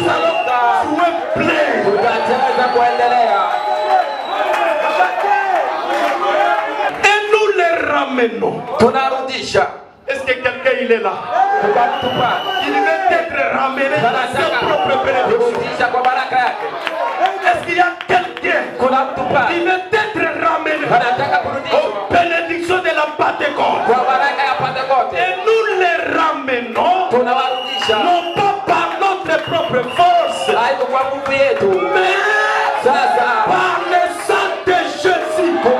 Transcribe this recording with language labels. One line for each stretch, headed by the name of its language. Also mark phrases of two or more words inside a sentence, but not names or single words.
French: es plein.
Swahili: tutacheza kuendelea.
French: Et nous les ramenons.
Swahili: Tunarudisha.
French: Est-ce que quelqu'un il est là?
Swahili: Tukamtupa.
French: Il veut être ramené dans sa propre bénédiction.
Swahili: Kurudisha kwa baraka yake.
French: Est-ce qu'il y a quelqu'un qui veut être ramené aux bénédictions de la Pentecôte? Et nous les ramenons, non pas par notre propre force, mais par le sang de Jésus.